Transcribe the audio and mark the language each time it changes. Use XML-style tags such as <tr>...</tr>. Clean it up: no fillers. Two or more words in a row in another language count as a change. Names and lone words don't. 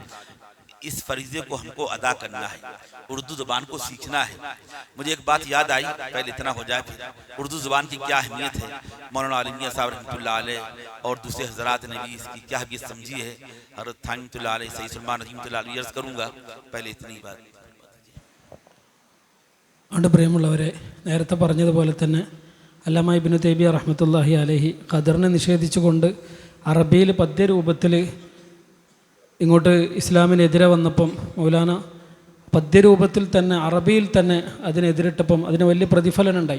<ur>اس فریضے کو ہم کو ادا کرنا ہے، اردو زبان کو سیکھنا ہے۔ مجھے ایک بات یاد آئی، پہلے اتنا ہو جائے پھر، اردو زبان کی کیا اہمیت ہے، مولانا علی میاں صاحب</ur> <ar>رحمۃ اللہ علیہ</ar> <ur>اور دوسرے حضرات نے بھی اس کی کیا اہمیت سمجھی ہے، حضرت تھانوی</ur> <ar>رحمۃ اللہ علیہ،</ar> <ur>سید سلمان</ur> <ar>رحمۃ اللہ علیہ</ar> <ur>عرض کروں گا، پہلے اتنی بات۔</ur> <ml>അതുകൊണ്ട് പ്രിയമുള്ളവരെ, നേരത്തെ പറഞ്ഞതുപോലെ തന്നെ അല്ലാമ ഇബ്നു തൈമിയ്യ</ml> <ar>رحمة الله عليه</ar> <ml>ഖദറിനെ നിഷേധിച്ചുകൊണ്ട് അറബിയിൽ പദ്യരൂപത്തിൽ ഇങ്ങോട്ട് ഇസ്ലാമിനെതിരെ വന്നപ്പം മൗലാന പദ്യരൂപത്തിൽ തന്നെ അറബിയിൽ തന്നെ അതിനെതിരിട്ടപ്പം അതിന് വലിയ പ്രതിഫലനം ഉണ്ടായി.</ml>